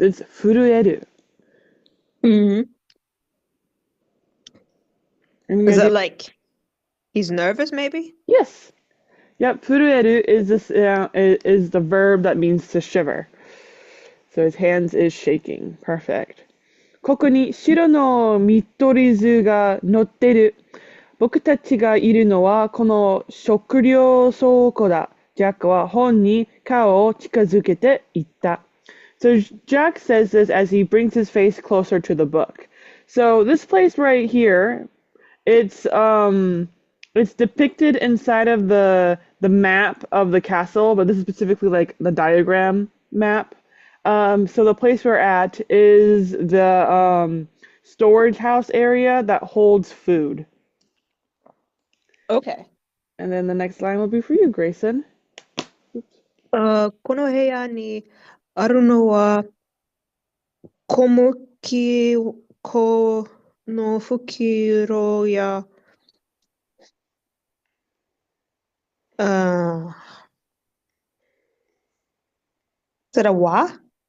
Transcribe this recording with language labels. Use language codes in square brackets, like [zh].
[en] It's furueru. Hmm. I'm Is do like he's nervous, maybe? yes. Yep, furueru is the verb that means to shiver. So his hands is shaking. Perfect. [ja] ここに白の見取り図が載ってる。僕たちがいるのはこの食料倉庫だ。ジャックは本に顔を近づけていった。 [en] So Jack says this as he brings his face closer to the book. So this place right here, it's it's depicted inside of the map of the castle, but this is specifically like the diagram map. So the place we're at is the storage house area that holds food. Okay. And then the next line will be for you, Grayson. [ja] この部屋にあるのは小麦粉の袋や、 [en] is that a wa?